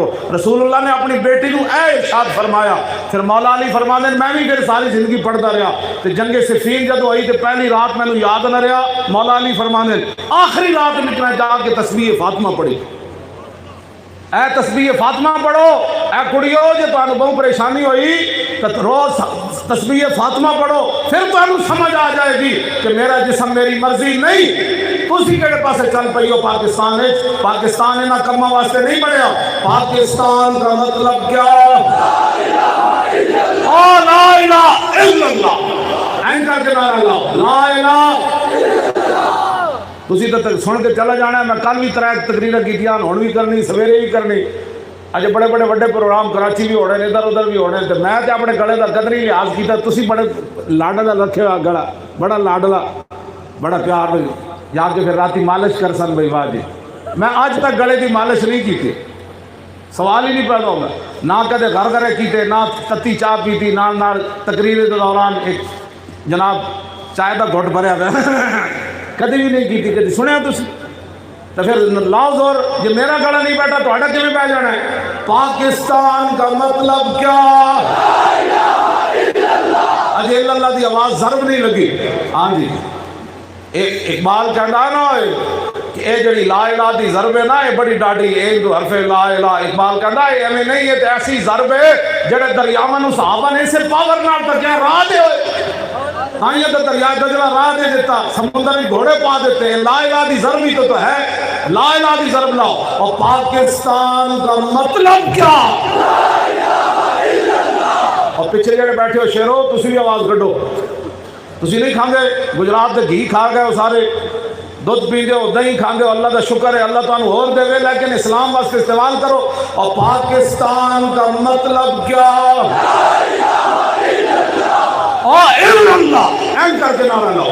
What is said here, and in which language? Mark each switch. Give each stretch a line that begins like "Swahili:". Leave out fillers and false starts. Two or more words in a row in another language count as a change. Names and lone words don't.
Punjabi: رسول اللہ نے اپنی بیٹی نو اے ارشاد فرمایا۔ پھر مولا علی فرماندے میں بھی پھر ساری زندگی پڑھتا رہا، تے جنگ صفین جدو ہوئی تے پہلی رات مینوں یاد نہ رہا، مولا علی فرماندے آخری رات میں میں جا کے تسبیح فاطمہ پڑھی۔ اے تسبیح فاطمہ پڑھو، اے کڑیو جے تانوں بہت پریشانی ہوئی تو روز تسبیح فاطمہ پڑھو، پھر تانوں سمجھ آ جائے گی کہ
Urdu: میرا جسم میری مرضی
Punjabi: نہیں۔ تسی کہڑے پاسے چل پئی ہو پاکستان وچ؟ پاکستان انہاں کماں واسطے نہیں بنیا۔
Urdu: پاکستان کا مطلب کیا؟
Arabic: لا الہ الا اللہ،
Punjabi: این کر کے نعرہ لاؤ
Arabic: لا الہ۔
Punjabi: تسی تو سن کے چلا جانا ہے، میں کل بھی 3 تقریریں کیتیاں، ہن بھی کرنی، سویرے بھی کرنی۔ اج بڑے بڑے وڈے پروگرام کراچی بھی ہونے، ادھر ادھر بھی ہونے، تو میں تے اپنے گلے دا قدر ہی لحاظ کیتا۔ تسی بڑے لاڈلا رکھیا گلا، بڑا لاڈلا، بڑا پیار بھائی، جا کے پھر راتی مالش کر سن بھائی، واہ جی۔ میں اج تک گلے دی مالش نہیں کیتی، سوال ہی نہیں پیدا ہوگا، نہ کدے گھر گھرے کیتے، نہ تتی چاہ پیتی، نہ تقریر کے دوران ایک جناب چائے دا گھٹ بھریا ہوا کدی بھی نہیں کیتی، کدی سنیا تسی؟ تو پھر لاؤ زور، جی میرا گلا نہیں بیٹھا تو کیویں پہ جانا ہے؟
Urdu: پاکستان کا مطلب کیا؟
Punjabi: اجے اللہ دی آواز ضرب نہیں لگی۔ ہاں جی اقبال کہندا نا کہ اے جڑی
Arabic: لا الہ
Punjabi: دی ضرب ہے نا، یہ بڑی ڈاڈی، ایک دو حرف
Arabic: لا الہ۔
Punjabi: اقبال کہندا اے ایویں نہیں، یہ تے ایسی ضرب ہے جڑے دریاواں نوں صحابہ نے اسے پاور نال تکیا راہ دے ہوئے، ہاں یہ تو دریا دجلہ راہ دے دیتا،
Urdu: سمندر میں گھوڑے پا دیتے ہیں۔
Arabic: لا الہ
Punjabi: دی ضرب ہی تو ہے،
Arabic: لا الہ
Punjabi: دی ضرب لاؤ۔
Urdu: اور پاکستان کا مطلب کیا؟
Punjabi: اور پیچھے جڑے بیٹھے ہو شیرو تسی بھی آواز کڈو، تسی نہیں کھاندے گجرات دے گھی کھا گئے ہو سارے، دودھ پی ہو، دہی کھاندے ہو، اللہ دا شکر ہے اللہ تعالیٰ اور دے وے، لیکن اسلام واسطے استعمال کرو۔
Urdu: اور پاکستان کا مطلب کیا؟ اللہ
Punjabi: این کر کے نعرہ لاؤ۔